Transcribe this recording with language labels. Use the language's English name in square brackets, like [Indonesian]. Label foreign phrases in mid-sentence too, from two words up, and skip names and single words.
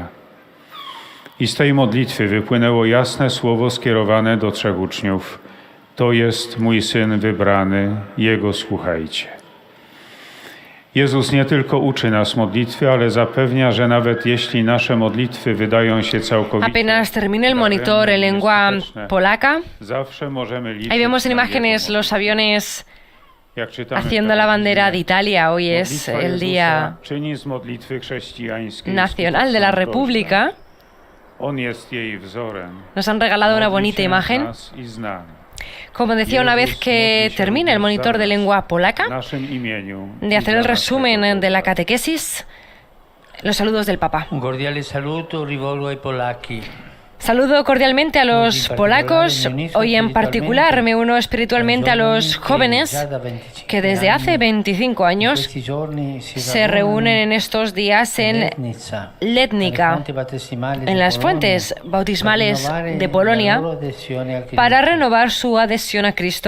[Polish] I z tej modlitwy wypłynęło jasne słowo skierowane do 3 uczniów: to jest mój Syn wybrany, Jego słuchajcie. Jezus nie tylko uczy nas modlitwy, ale zapewnia, że nawet jeśli nasze modlitwy wydają się całkowicie... [Spanish] Apenas termine el monitor en lengua polaca, [Polish] zawsze możemy liczyć [Spanish] ahí vemos en [Polish] na [Spanish] imágenes [Polish] Jego [Spanish] los aviones [Polish] Jak czytamy [Spanish] haciendo la bandera de Italia. Hoy es [Polish] modlitwa [Spanish] el [Polish] Jezusa [Spanish] Día [Polish] czyni z modlitwy chrześcijańskiej [Spanish] Nacional de la [Polish] skuteczną [Spanish] República. [Polish] prośbę. On jest jej wzorem. [Spanish] Nos han regalado una [Polish] Modli [Spanish] bonita [Polish] się [Spanish] imagen. [Polish] nas i z nami. [Spanish] Como decía una vez que termine el monitor de lengua [Polish] W [Spanish] polaca, [Polish] naszym imieniu [Spanish] de hacer el resumen de la catequesis, los saludos del Papa. [Italian] Un cordiale saluto rivolgo ai polacchi. [Spanish] Saludo cordialmente a los polacos. Hoy en particular me uno espiritualmente a los jóvenes que desde hace 25 años se reúnen en estos días en Letnica, en las fuentes bautismales de Polonia, para renovar su adhesión a Cristo.